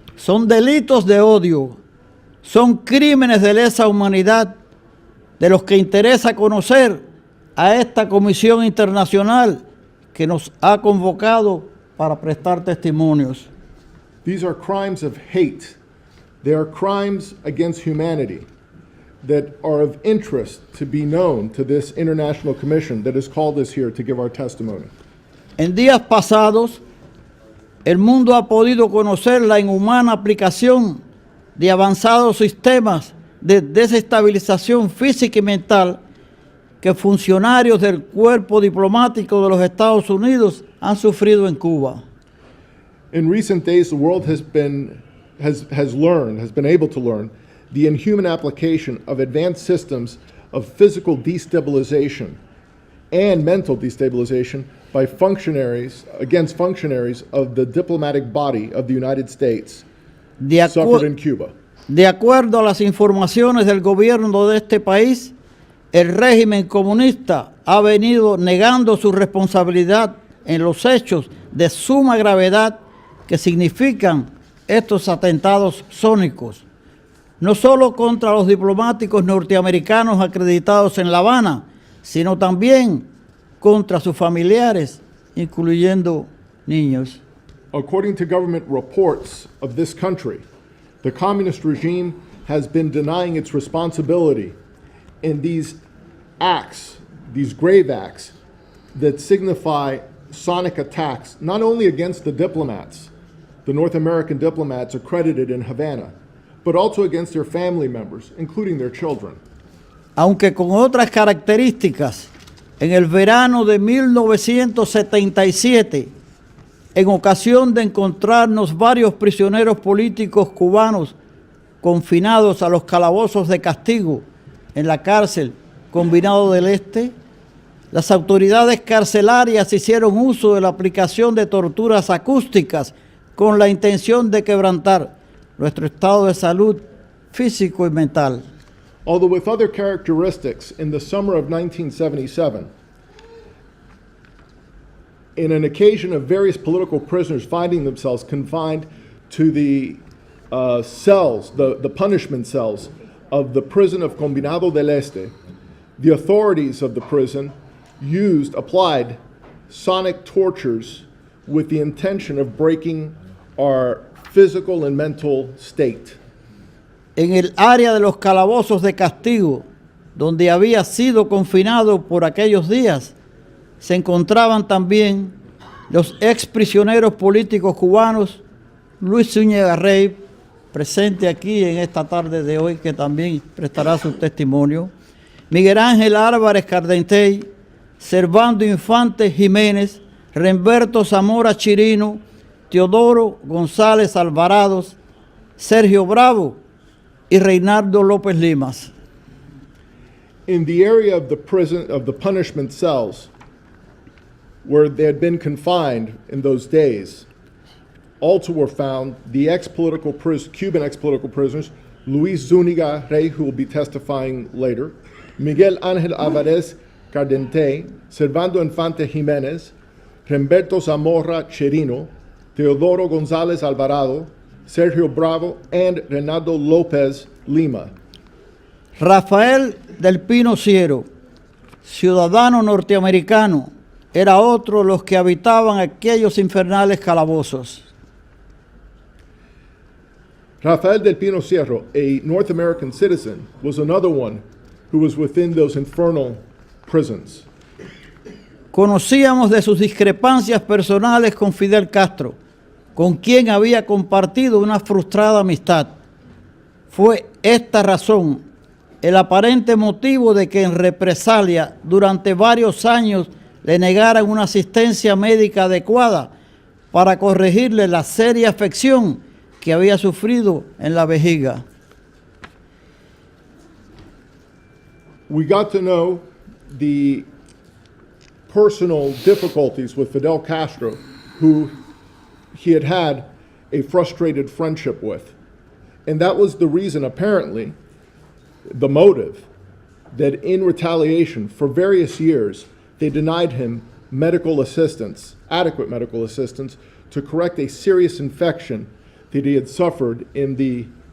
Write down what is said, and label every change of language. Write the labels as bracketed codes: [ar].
[es] Son delitos de odio, son crímenes de lesa humanidad de los que interesa conocer a esta comisión internacional que nos ha convocado para prestar testimonios. [en] These are crimes of hate. They are crimes against humanity that are of interest to be known to this international commission that has called us here to give our testimony. [es] En días pasados, el mundo ha podido conocer la inhumana aplicación de avanzados sistemas de desestabilización física y mental que funcionarios del cuerpo diplomático de los Estados Unidos han sufrido en Cuba. [en] In recent days, the world has been able to learn the inhuman application of advanced systems of physical destabilization and mental destabilization by against functionaries of the diplomatic body of the United States suffered in Cuba. [es] De acuerdo a las informaciones del gobierno de este país, el régimen comunista ha venido negando su responsabilidad en los hechos de suma gravedad que significan estos atentados sónicos, no solo contra los diplomáticos norteamericanos acreditados en La Habana, sino también contra sus familiares, incluyendo niños. [en] According to government reports of this country, the communist regime has been denying its responsibility in these acts, these grave acts that signify sonic attacks, not only against the diplomats, the North American diplomats accredited in Havana, but also against their family members, including their children. [es] Aunque con otras características, en el verano de 1977, en ocasión de encontrarnos varios prisioneros políticos cubanos confinados a los calabozos de castigo en la cárcel Combinado del Este, las autoridades carcelarias hicieron uso de la aplicación de torturas acústicas con la intención de quebrantar nuestro estado de salud físico y mental. [en] Although with other characteristics, in the summer of 1977, in an occasion of various political prisoners finding themselves confined to the cells, the punishment cells of the prison of Combinado del Este, the authorities of the prison applied sonic tortures with the intention of breaking our physical and mental state. [es] En el área de los calabozos de castigo, donde había sido confinado por aquellos días, se encontraban también los exprisioneros políticos cubanos Luis Zúñiga Rey, presente aquí en esta tarde de hoy, que también prestará su testimonio, Miguel Ángel Álvarez Cardentey, Servando Infante Jiménez, Remberto Zamora Chirino, Teodoro González Alvarado, Sergio Bravo y Reinaldo López Limas. [en] In the area of the prison, of the punishment cells, where they had been confined in those days, also were found the Cuban ex-political prisoners, Luis Zúñiga Rey, who will be testifying later, Miguel Ángel Álvarez Cardentey, Servando Infante Jiménez, Remberto Zamora Chirino, Teodoro González Alvarado, Sergio Bravo, and Reinaldo López Lima. [es] Rafael del Pino Ciero, ciudadano norteamericano, era otro de los que habitaban aquellos infernales calabozos. [en] Rafael del Pino Cerro, a North American citizen, was another one who was within those infernal prisons. [es] Conocíamos de sus discrepancias personales con Fidel Castro, con quien había compartido una frustrada amistad. Fue esta razón el aparente motivo de que en represalia durante varios años le negaran una asistencia médica adecuada para corregirle la seria afección que había sufrido en la vejiga. [en] We got to know the personal difficulties with Fidel Castro, who he had a frustrated friendship with. And that was the reason, apparently, the motive, that in retaliation for various years, they denied him medical assistance, adequate medical assistance, to correct a serious infection that he had suffered in the